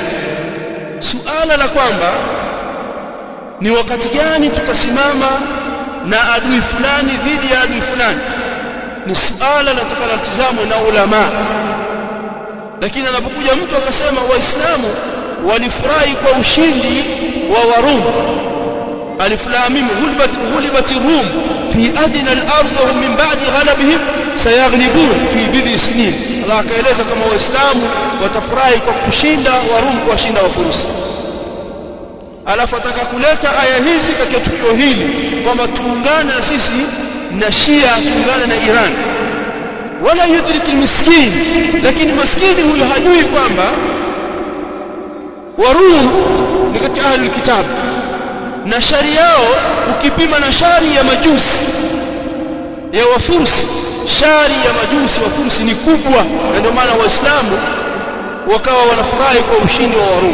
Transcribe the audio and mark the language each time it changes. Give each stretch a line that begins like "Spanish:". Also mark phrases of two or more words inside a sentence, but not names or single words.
Swahili: Suala la kwamba ni wakati gani tutasimama na adui fulani dhidi ya adui fulani ni suala litakalotazamwa na ulama. Lakini anapokuja mtu akasema waislamu walifurahi kwa ushindi wa Warum,
Arabic: الم غلبت الروم في أدنى الأرض ومن بعد غلبهم سيغلبون في بضع سنين.
Swahili: Allah akaeleza kama waislamu watafurahi kwa kushinda Warum, kuwashinda Wafurusi. Alafu ataka kuleta aya hizi katika tukio hili kwamba tuungane na sisi na Shia, tuungane na Iran.
Arabic: ولا يدري مسكين,
Swahili: lakini maskini huyo hajui kwamba Warum ni katika ahli kitabu, na shari yao ukipima na shari ya majusi ya Wafursi, shari ya majusi wa Fursi ni kubwa, na ndio maana waislamu wakawa wanafurahi kwa ushindi wa Warum.